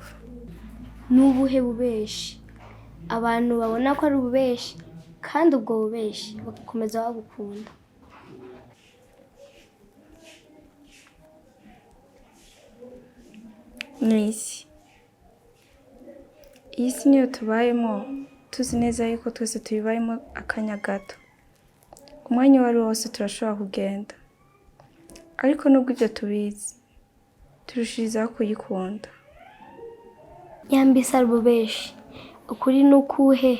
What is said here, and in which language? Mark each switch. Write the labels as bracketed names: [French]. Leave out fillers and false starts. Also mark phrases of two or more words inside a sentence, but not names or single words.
[Rundi] Nubuhe bubeshi. Abantu babona ko ari ububeshi kandi ubwo bubeshi bagakomeza bagukunda. N'isi. Iyi si niyo tubayemo, tuzi neza yuko twese tuyibayemo akanya gato. Umwanya wari wose turashobora kugenda. Ariko nubwo ibyo tubizi, turushirizaho kuyikunda. Yambise ari ububeshi. Ukuri nukuhe?